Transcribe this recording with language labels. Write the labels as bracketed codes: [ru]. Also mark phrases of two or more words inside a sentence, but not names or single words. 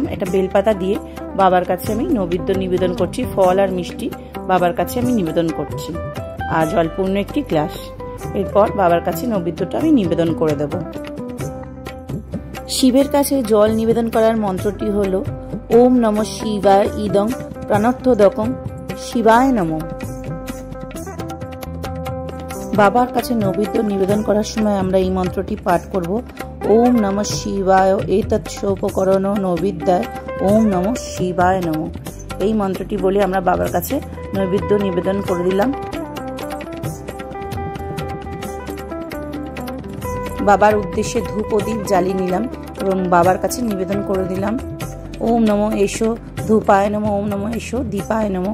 [bn] এটা বেলপাতা দিয়ে বাবার কাছে আমি নৈবেদ্য নিবেদন করছি। ফল আর মিষ্টি বাবার কাছে আমি নিবেদন করছি, আর জলপূর্ণ একটি গ্লাস। এরপর বাবার কাছে নৈবেদ্যটা আমি নিবেদন করে দেব। শিবের কাছে জল নিবেদন করার মন্ত্রটি হলো [sa] ওম নমঃ শিবায় ইদং প্রাণোত্তদকং শিবায় নমঃ। [bn] বাবার কাছে নৈবেদ্য নিবেদন করার সময় আমরা এই মন্ত্রটি পাঠ করব। [sa] ওম নমঃ শিবায় এতৎসোপকরণ নৈবেদ্যায় ওম নমঃ শিবায় নমঃ। [bn] এই মন্ত্রটি বলে আমরা বাবার কাছে নৈবেদ্য নিবেদন করে দিলাম। বাবার উদ্দেশ্যে ধূপ ও দীপ জ্বালিয়ে নিলাম এবং বাবার কাছে নিবেদন করে দিলাম। [sa] ওম নমঃ এসো ধূপায় নমঃ। ওম নমঃ এসো দীপায় নমঃ।